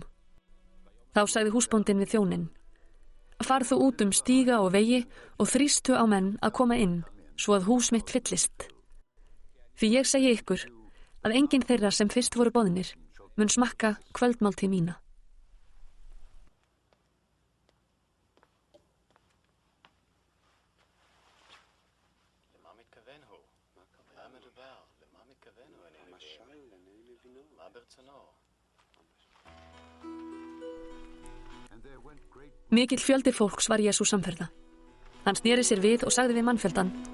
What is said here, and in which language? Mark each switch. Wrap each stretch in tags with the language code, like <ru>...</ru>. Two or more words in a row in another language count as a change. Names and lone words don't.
<is>Þá sagði húsbóndinn við þjóninn: Far þú út stíga og vegi og þrýstu á menn að koma inn, svo að hús mitt fyllist. Því ég segi ykkur að enginn þeirra sem fyrst voru boðnir mun smakka kvöldmáltíð mína.</is> <he>למה מתכוון הוא? מה מדובר? למה מתכוון הוא? משל לעיני מבינו. מה ברצונו?</he> <en>and there went great</en> <is>Mikill fjöldi fólks var Jesús samferða. Hann sneri sér við og sagði við mannfjöldan:</is>